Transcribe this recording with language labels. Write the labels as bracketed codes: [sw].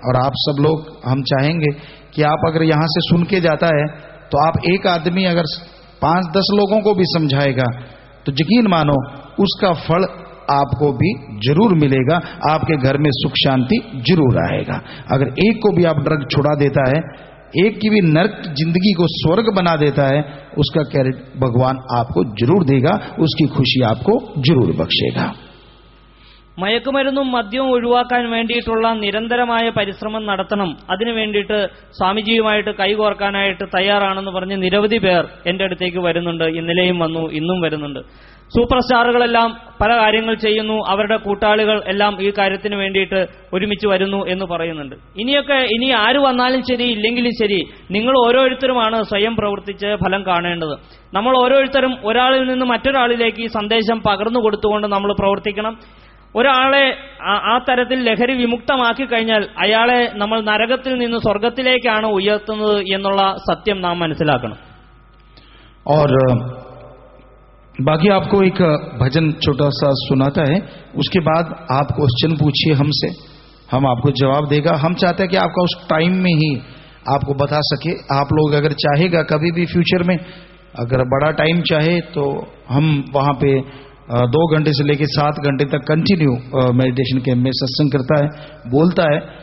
[hi] और आप सब लोग, हम चाहेंगे कि आप अगर यहां से सुन के जाता है तो आप एक आदमी अगर 5-10 लोगों को भी समझाएगा तो यकीन मानो उसका फल आपको भी जरूर मिलेगा. आपके घर में सुख शांति जरूर आएगा. अगर एक को भी आप ड्रग छुड़ा देता है, एक की भी नर्क जिंदगी को स्वर्ग बना देता है, उसका क्रेडिट भगवान आपको जरूर देगा, उसकी खुशी आपको जरूर बख्शेगा. [ml] മയക്കുമരുന്നും മദ്യവും ഒഴിവാക്കാൻ വേണ്ടിയിട്ടുള്ള നിരന്തരമായ പരിശ്രമം നടത്തണം. അതിനു വേണ്ടിയിട്ട് സ്വാമിജിയുമായിട്ട് കൈകോർക്കാനായിട്ട് തയ്യാറാണെന്ന് പറഞ്ഞ് നിരവധി പേർ എന്റെ അടുത്തേക്ക് വരുന്നുണ്ട്. ഇന്നലെയും വന്നു, ഇന്നും വരുന്നുണ്ട്. സൂപ്പർ സ്റ്റാറുകളെല്ലാം പല കാര്യങ്ങൾ ചെയ്യുന്നു. അവരുടെ കൂട്ടാളികൾ എല്ലാം ഈ കാര്യത്തിന് വേണ്ടിയിട്ട് ഒരുമിച്ച് വരുന്നു എന്ന് പറയുന്നുണ്ട്. ഇനി ആര് വന്നാലും ശരി, ഇല്ലെങ്കിലും ശരി, നിങ്ങൾ ഓരോരുത്തരുമാണ് സ്വയം പ്രവർത്തിച്ച് ഫലം കാണേണ്ടത്. നമ്മൾ ഓരോരുത്തരും ഒരാളിൽ നിന്ന് മറ്റൊരാളിലേക്ക് ഈ സന്ദേശം പകർന്നു കൊടുത്തുകൊണ്ട് നമ്മൾ പ്രവർത്തിക്കണം. ഒരാളെ ആ തരത്തിൽ ലഹരി വിമുക്തമാക്കി കഴിഞ്ഞാൽ അയാളെ നമ്മൾ നരകത്തിൽ നിന്ന് സ്വർഗത്തിലേക്കാണ് ഉയർത്തുന്നത് എന്നുള്ള സത്യം നാം മനസ്സിലാക്കണം. [hi] और बाकी आपको एक भजन छोटा सा सुनाता है, उसके बाद आप क्वेश्चन पूछिए हमसे, हम आपको जवाब देगा. हम चाहते हैं कि आपका उस टाइम में ही आपको बता सके. आप लोग अगर चाहेगा कभी भी फ्यूचर में अगर बड़ा टाइम चाहे तो हम वहां पे 2 घंटे से लेकर 7 घंटे तक कंटिन्यू मेडिटेशन कैंप में सत्संग करता है, बोलता है.